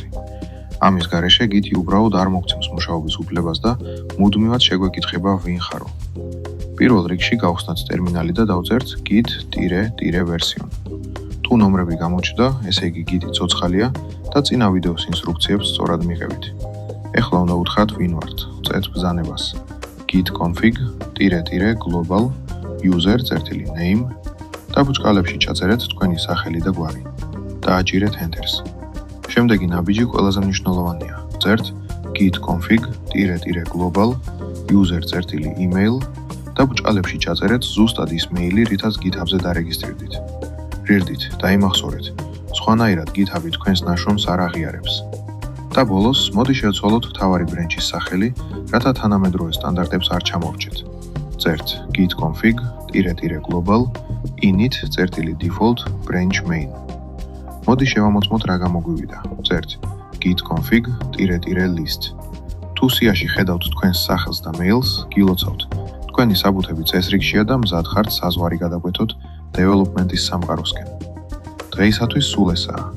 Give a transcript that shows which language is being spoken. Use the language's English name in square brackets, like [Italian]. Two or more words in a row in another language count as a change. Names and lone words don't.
[Georgian] ამის გარეშე Git-ი უბრალოდ არ მოგცემს მუშაობის უფლებას და მუდმივად შეგვეკითხება ვინ ხარო. პირველ რიგში გავხსნათ ტერმინალი და დავწერთ git-version. თუ ნომრები გამოჩნდა, ესე იგი Git-ი ცოცხალია და წინა ვიდეოს ინსტრუქციებს სწორად მიღებით. ეხლა უნდა უთხრათ ვინ ვართ. ვწერთ ბრძანებას [English] git config-global user-name [Georgian] და ბუჩქალებში ჩაწერეთ თქვენი სახელი და გვარი. დააჭირეთ Enter-ს. შემდეგი ნაბიჯი ყველაზე მნიშვნელოვანია. ვწერთ [English] git config-global user-email [Georgian] და ბუჩქალებში ჩაწერეთ ზუსტად ის მეილი, რითაც GitHub-ზე დარეგისტრირდით. რირდით, დაიმახსოვრეთ. სხვანაირად GitHub-ი თქვენს ნაშრომს არ აღიარებს. და ბოლოს, მოდი შევცვალოთ მთავარი ბრენჩის სახელი, რათა თანამედროვე სტანდარტებს არ ჩამოვრჩეთ. ვწერთ [English] git config-global init-default branch main. [Georgian] მოდი შევამოწმოთ რა გამოგვივიდა. ვწერთ [English] git config-list. [Georgian] თუ სიაში ხედავთ თქვენს სახელს და მეილს, გილოცავთ. თქვენი საბუთები წესრიგშია და მზად ხართ საზღვარი გადაგვეთოთ დეველოპმენტის სამყაროსკენ. დღეისათვის სულ ესაა.